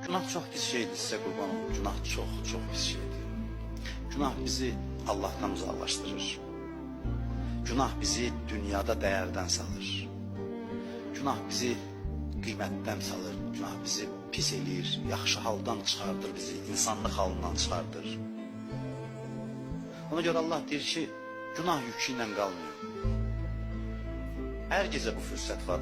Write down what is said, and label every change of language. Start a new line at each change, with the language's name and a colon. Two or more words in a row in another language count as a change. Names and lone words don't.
Turkish: Günah çok pis şeydir, size kurban olun. Günah çok pis şeydir. Günah bizi Allah'tan uzaklaştırır. Günah bizi dünyada değerden salır. Günah bizi kıymetten salır.
Azerbaijani: Günah bizi pis eləyir, yaxşı haldan çıxardır bizi, insanlıq halından çıxardır. Ona göre Allah deyir ki, günah yükü ilə qalmıyor. Her gece bu fürsət var.